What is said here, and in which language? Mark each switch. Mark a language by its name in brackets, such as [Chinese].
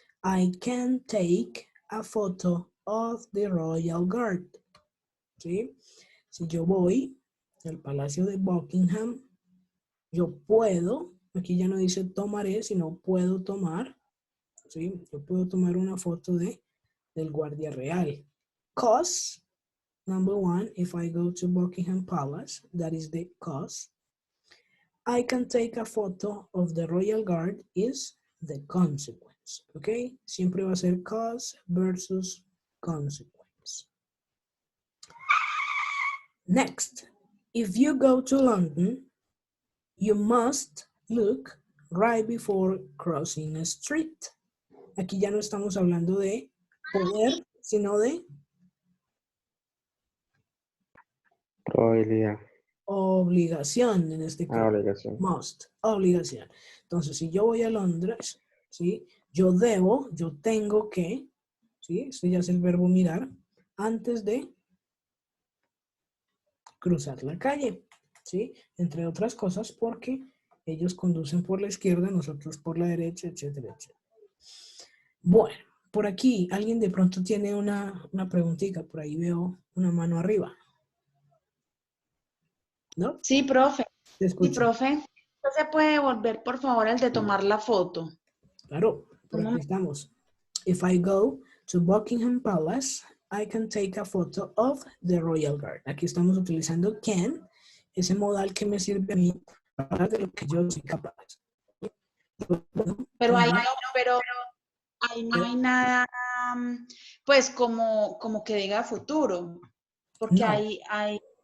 [English] I can take a photo of the Royal Guard. [Spanish] ¿Sí? Si yo voy al Palacio de Buckingham, yo puedo, aquí ya no dice tomaré, sino puedo tomar, ¿sí? Yo puedo tomar una foto del guardia real. [English] Cause, number one, if I go to Buckingham Palace, that is the cause. I can take a photo of the Royal Guard is the consequence, ¿ok? [Spanish] Siempre va a ser [English] cause versus consequence. Next, if you go to London, you must look right before crossing a street. [Spanish] Aquí ya no estamos hablando de poder, sino de Probabilidad. obligación, en este caso. Obligación. Must, obligación. Entonces, si yo voy a Londres, ¿sí? Yo tengo que, ¿sí? Esto ya es el verbo mirar, antes de cruzar la calle, ¿sí? Entre otras cosas porque ellos conducen por la izquierda, nosotros por la derecha, etcétera, etcétera. Bueno, por aquí alguien de pronto tiene una preguntita, por ahí veo una mano arriba. ¿No? Sí, profe. Te Sí, escucho. profe. ¿No se puede volver, por favor, el de tomar la foto? Claro, por aquí estamos. [English] If I go to Buckingham Palace, I can take a photo of the Royal Guard. [Spanish] Aquí estamos utilizando can, ese modal que me sirve a mí para de lo que yo soy capaz. Pero ahí no hay nada, pues, como que diga futuro. Porque No. hay